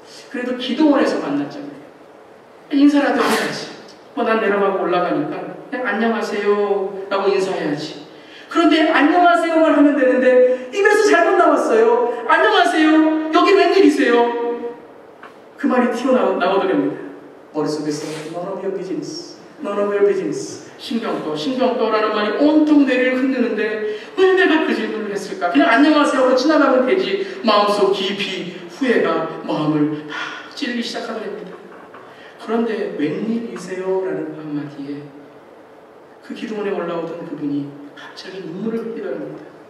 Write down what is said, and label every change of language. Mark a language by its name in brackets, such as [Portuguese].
[Korean] 그래도 기도원에서 만났잖아요. 인사라도 해야지. 난 내려가고 올라가니까 그냥 안녕하세요 라고 인사해야지. 그런데 안녕하세요만 하면 되는데 입에서 잘못 나왔어요. 안녕하세요, 여기 웬일이세요? 그 말이 튀어나오더랍니다. 머릿속에서 [English] None of your business, none of your business. [Korean] 신경 꺼라는 말이 온통 뇌를 흔드는데 왜 내가 그 질문을 했을까? 그냥 안녕하세요 하고 지나가면 되지. 마음속 깊이 후회가 마음을 다 찌르기 시작하더랍니다. 그런데 웬일이세요? 라는 한마디에 그 기도원에 올라오던 그분이 갑자기 눈물을 흘리더랍니다.